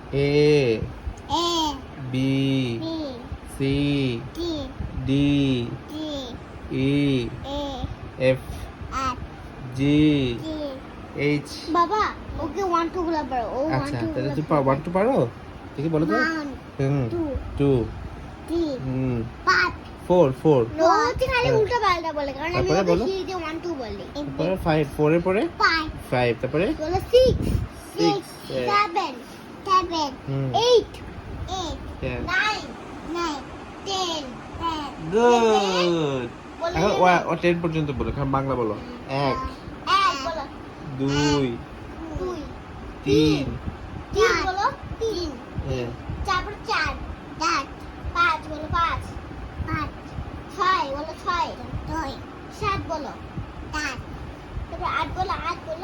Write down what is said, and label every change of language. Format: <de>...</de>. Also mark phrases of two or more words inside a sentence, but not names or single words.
<en>A A B B C D D D E A F F G G H</en> <bn>বাবা ওকে 1 2 গুলো পড়ো ও 1 আচ্ছা 2 তাহলে গুলো তুই 1 2 পারো দেখি বলো তো 1 হুম 2 2 3 হুম 5 4 নো হচ্ছে খালি হ্যাঁ। উল্টো পাল্টা বলে কারণ আমি তারপরে ওকে বলো। সিরিজে 1 2 বলি তারপরে 5 4 এর পরে 5 5 তারপরে বলো 6 Six, 6 yeah. 7 7 হুম 8 8 yeah. 9 9 10 10 গুড বলে এখন দেবে? ও 10 পর্যন্ত বলো কারণ বাংলা বলো 1 এক বলো 2 2 3 3 বলো 3 হ্যাঁ তারপর 4 4 5 বলো 5 5 6 বলো 6 6 7 বলো 7 তারপর 8 বলো 8 বলো</bn>